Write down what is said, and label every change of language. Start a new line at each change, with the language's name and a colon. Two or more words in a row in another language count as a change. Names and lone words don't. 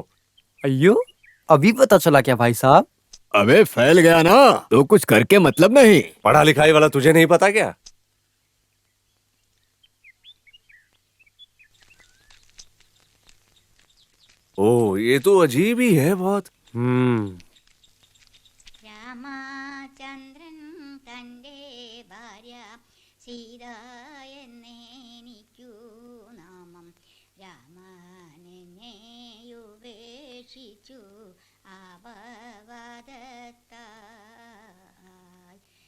Hindi: अयो, अभी पता चला क्या भाई साहब? अबे फैल गया ना, तो कुछ करके मतलब नहीं। पढ़ा लिखाई वाला तुझे नहीं पता क्या? ओ, ये तो अजीब ही है बहुत।
Malayalam: രാമചന്ദ്രൻ തൻ്റെ ഭാര്യ സീത എന്നെനിക്കു നാമം രാമനെന്നെ ഉപേക്ഷിച്ചു ആപവദത്താൽ